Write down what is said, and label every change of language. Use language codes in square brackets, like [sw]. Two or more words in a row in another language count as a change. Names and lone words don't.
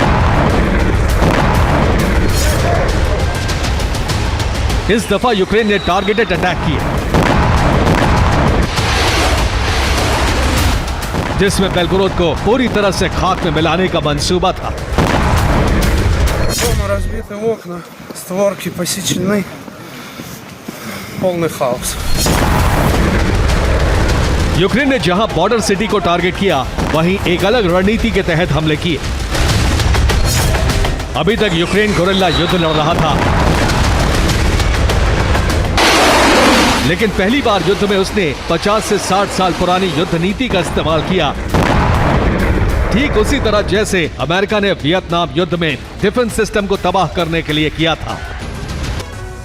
[hi] इस दफा यूक्रेन ने [en] targeted attack [hi] किए, जिसमें बेलगोरोद को पूरी तरह से खाक में मिलाने का मंसूबा था। [ru] Дома разбиты окна, створки посечены, полный хаос. [hi] यूक्रेन ने जहां [en] border city [hi] को टारगेट किया, वहीं एक अलग रणनीति के तहत हमले किए। अभी तक यूक्रेन गोरिल्ला युद्ध लड़ रहा था, लेकिन पहली बार युद्ध में उसने 50 से 60 साल पुरानी युद्ध नीति का इस्तेमाल किया, ठीक उसी तरह जैसे अमेरिका ने वियतनाम युद्ध में [en] defense system [hi] को तबाह करने के लिए किया था।